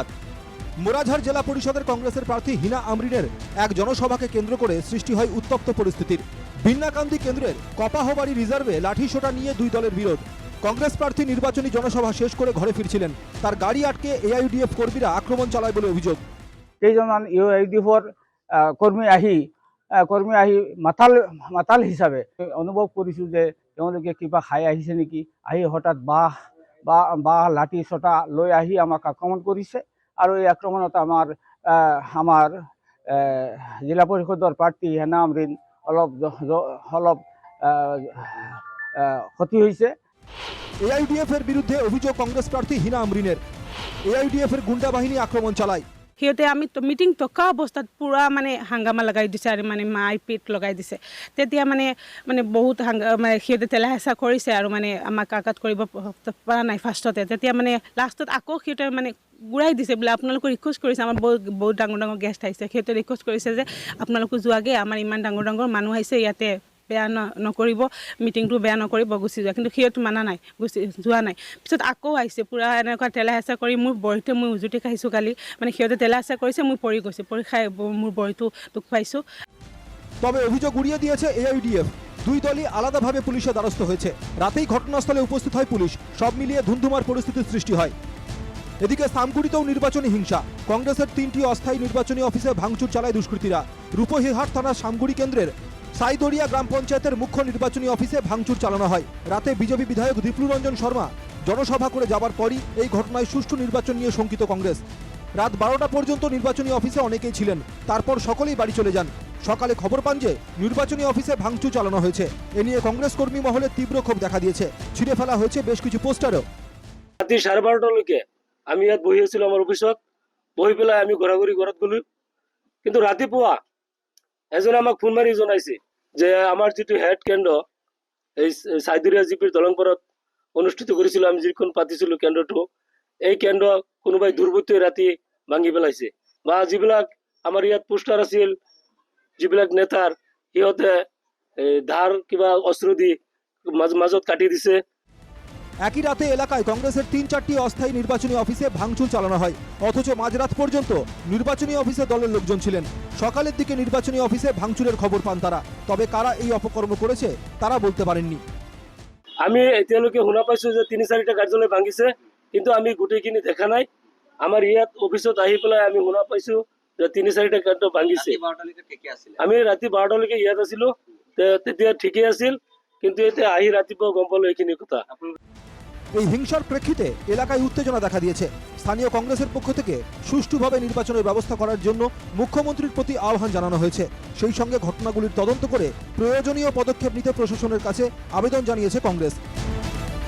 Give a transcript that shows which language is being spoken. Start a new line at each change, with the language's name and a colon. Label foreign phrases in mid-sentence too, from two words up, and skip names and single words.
Bangla: মোরাঝার জেলা পরিষদের কংগ্রেসের প্রার্থী হিনা আমরিনের এক জনসভাকে কেন্দ্র করে সৃষ্টি হয় উত্তপ্ত পরিস্থিতির। বিন্নাকান্দি কেন্দ্রের কপাহবাড়ি রিজার্ভে লাঠিসোঁটা নিয়ে দুই দলের বিরোধ। কংগ্রেস প্রার্থী নির্বাচনী জনসভা শেষ করে ঘরে ফিরছিলেন, তার গাড়ি আটকে এআইইউডিএফ কর্মীরা আক্রমণ চালায় বলে অভিযোগ।
Assamese: কেইজনমান এআইইউডিএফৰ কৰ্মী আহি মাতাল হিচাপে অনুভৱ কৰিছোঁ যে তেওঁলোকে কিবা খাই আহিছে নেকি, আহি হঠাৎ বাঁহ লাঠি চটা লৈ আহি আমাক আক্ৰমণ কৰিছে। আৰু এই আক্ৰমণত আমাৰ জিলা পৰিষদৰ প্ৰাৰ্থী হিনা আমৰিন অলপ ক্ষতি হৈছে।
Bangla: এআইইউডিএফ এর বিরুদ্ধে অভিযোগ কংগ্রেস প্রার্থী হিনা আমরিনের। এআইইউডিএফ এর গুন্ডা বাহিনী আক্রমণ চালায়।
Assamese: সিহঁতে আমি মিটিং থকা অৱস্থাত পুৰা হাংগামা লগাই দিছে আৰু মাৰপিট লগাই দিছে। তেতিয়া বহুত সিহঁতে তেলা হেঁচা কৰিছে আৰু আমাক আঘাত কৰিব পৰা নাই ফাৰ্ষ্টতে। তেতিয়া লাষ্টত আকৌ সিহঁতে ঘূৰাই দিছে বোলে আপোনালোকে ৰিকুৱেষ্ট কৰিছে, আমাৰ বহুত ডাঙৰ ডাঙৰ গেষ্ট আহিছে, সিহঁতে ৰিকুৱেষ্ট কৰিছে যে আপোনালোকে যোৱাগে, আমাৰ ইমান ডাঙৰ ডাঙৰ মানুহ আহিছে, ইয়াতে বেয়া নকৰিব, মিটিংটো বেয়া নকৰিব, গুচি যোৱা। কিন্তু সিহঁত মানা নাই, যোৱা নাই। পিছত আকৌ আহিছে পুৰা এনেকুৱা তেলা হেঁচা কৰি মোৰ বৰিতে মই উজুতি খাইছোঁ কালি। সিহঁতে তেলা হেঁচা কৰিছে, মই পৰি গৈছোঁ, পৰি খাই মোৰ বৰিটো দুখ পাইছোঁ।
Bangla: তবে অভিযোগ উড়িয়ে দিয়েছে এআইইউডিএফ। দুই দলই আলাদাভাবে পুলিশের দ্বারস্থ হয়েছে। রাতেই ঘটনাস্থলে উপস্থিত হয় পুলিশ। সব মিলিয়ে ধুন্ধুমার পরিস্থিতির সৃষ্টি হয়। এদিকে সামগুড়িতেও নির্বাচনী হিংসা। কংগ্রেসের 3টি অস্থায়ী নির্বাচনী অফিসে ভাঙচুর চালায় দুষ্কৃতীরা। রূপহিহাট থানার সামগুড়ি কেন্দ্রের সাইদরিয়া গ্রাম পঞ্চায়েতের মুখ্য নির্বাচনী অফিসে ভাঙচুর চালানো হয়। রাতে বিজেপি বিধায়ক দীপ্লু রঞ্জন শর্মা জনসভা করে যাবার পরই এই ঘটনায় সুষ্ঠু নির্বাচন নিয়ে শঙ্কিত কংগ্রেস। রাত 12টা পর্যন্ত নির্বাচনী অফিসে অনেকেই ছিলেন, তারপর সকলেই বাড়ি চলে যান। সকালে খবর পান যে নির্বাচনী অফিসে ভাঙচুর চালানো হয়েছে। এ নিয়ে কংগ্রেস কর্মী মহলে তীব্র ক্ষোভ দেখা দিয়েছে। ছিঁড়ে ফেলা হয়েছে বেশ কিছু পোস্টারও।
Assamese: রাতে 12:30লৈকে আমি ইয়াত বহি আছিলো আমার অফিসত। বহি পেলাই আমি ঘোরাঘুরি ঘৰত গলো। কিন্তু ৰাতিপুৱা এজনে আমাক ফোন মাৰি জনাইছে যে আমার যেটো হেড কেন্দ্র এই সাইদুরিয়া জিপির দলংপাৰত অনুষ্ঠিত করেছিল, আমি যিখন পাতিছিলো কেন্দ্রটো, এই কেন্দ্র কোনোবাই দুর্বৃত্তই ৰাতি ভাঙি পেলাইছে। বা যিবিলাক আমাৰ ইয়াত পোষ্টাৰ আছিল, যিবিলাক নেতাৰ, সিহঁতে ধাৰ কিবা অস্ত্র দি মাজত কাটি দিছে।
Bangla: একই রাতে এলাকায় কংগ্রেসের 3-4টি অস্থায়ী নির্বাচনী অফিসে ভাঙচুর চালানো হয়। অথচ মাঝরাত পর্যন্ত নির্বাচনী অফিসে দলের লোকজন ছিলেন। সকালের দিকে নির্বাচনী অফিসে ভাঙচুরের খবর পান তারা। তবে কারা এই অপকর্ম করেছে তারা বলতে পারেননি।
Assamese: আমি এতিয়ালৈকে শুনা পাইছো যে 3-4টা কাৰ্যালয় ভাঙিছে, কিন্তু আমি গোটেইখিনি দেখা নাই। আমাৰ ইয়াত অফিসত আহি পেলাই আমি শুনা পাইছো যে 3-4টা কাৰ্যালয় ভাঙিছে। আমি ৰাতি 12টালৈকে ইয়াত আছিলো, তেতিয়া ঠিকই আছিল, কিন্তু এতিয়া আহি ৰাতিপুৱা গম পালো এইখিনি কথা।
Bangla: এই হিংসার প্রেক্ষিতে এলাকায় উত্তেজনা দেখা দিয়েছে। স্থানীয় কংগ্রেসের পক্ষ থেকে সুষ্ঠুভাবে নির্বাচনের ব্যবস্থা করার জন্য মুখ্যমন্ত্রীর প্রতি আহ্বান জানানো হয়েছে। সেই সঙ্গে ঘটনাগুলির তদন্ত করে প্রয়োজনীয় পদক্ষেপ নিতে প্রশাসনের কাছে আবেদন জানিয়েছে কংগ্রেস।